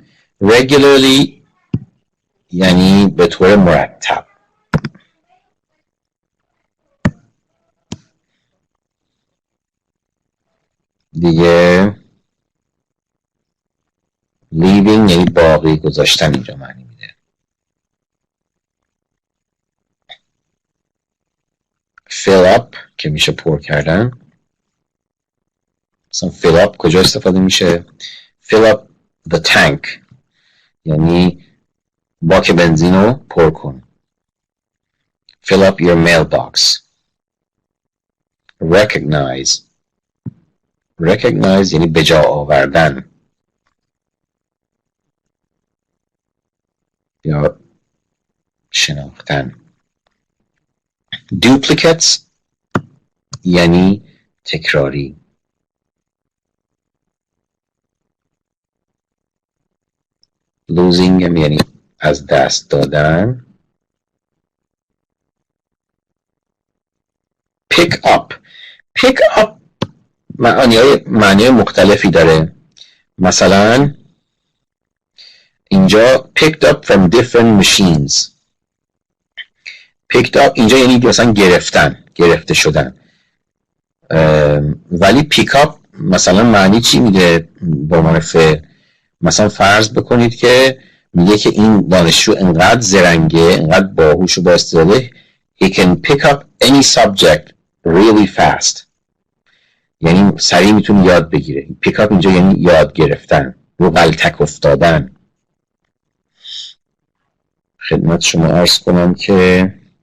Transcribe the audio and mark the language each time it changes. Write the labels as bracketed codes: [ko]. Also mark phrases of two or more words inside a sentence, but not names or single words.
[fa] regularly یعنی به طور مرتب. دیگه leaving یعنی باقی گذاشتن اینجا معنی میده. [en] fill up [fa] که میشه پر کردن. مثلا [en] fill up [fa] کجا استفاده میشه؟ [en] fill up the tank [fa] یعنی باک بنزین رو پر کن. [en] fill up your mailbox. [fa] recognize یعنی به جا آوردن یا شناختن. duplicates یعنی تکراری. losing یعنی از دست دادن. [en] pick up [fa] معنی مختلفی داره. مثلا اینجا [en] picked up from different machines. picked up [fa] اینجا یعنی مثلا گرفته شدن. ولی [en] pick up [fa] مثلا معنی چی میده به عنوان فعل؟ مثلا فرض بکنید که میگه که این دانشجو انقدر زرنگه، انقدر باهوش و با استعداده [en] he can pick up any subject really fast. [fa] یعنی سریع میتونه یاد بگیره. [en] pick up [fa] اینجا یعنی یاد گرفتن، رو غلطک افتادن. خدمت شما عرض کنم که